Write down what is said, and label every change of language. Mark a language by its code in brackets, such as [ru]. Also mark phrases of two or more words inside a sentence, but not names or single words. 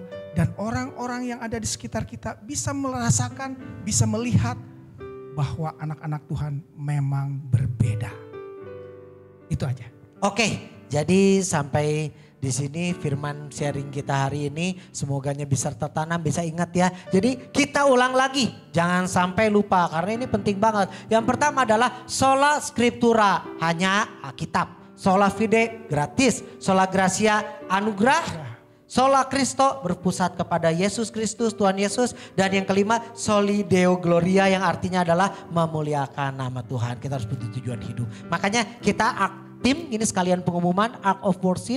[id] Dan orang-orang yang ada di sekitar kita bisa merasakan, bisa melihat bahwa anak-anak Tuhan memang berbeda. Itu aja. Oke, jadi sampai di sini firman sharing kita hari ini semoganya bisa tertanam, bisa ingat ya. Jadi kita ulang lagi, jangan sampai lupa karena ini penting banget. Yang pertama adalah [la] sola scriptura, [id] hanya Alkitab. [la] Sola Fide [id] gratis, [la] Sola Gracia [id] anugerah, [la] Sola Christo [id] berpusat kepada Yesus Kristus, Tuhan Yesus. Dan yang kelima [la] Soli Deo Gloria [id] yang artinya adalah memuliakan nama Tuhan. Kita harus punya tujuan hidup. Makanya kita tim ini sekalian pengumuman Ark of Worship.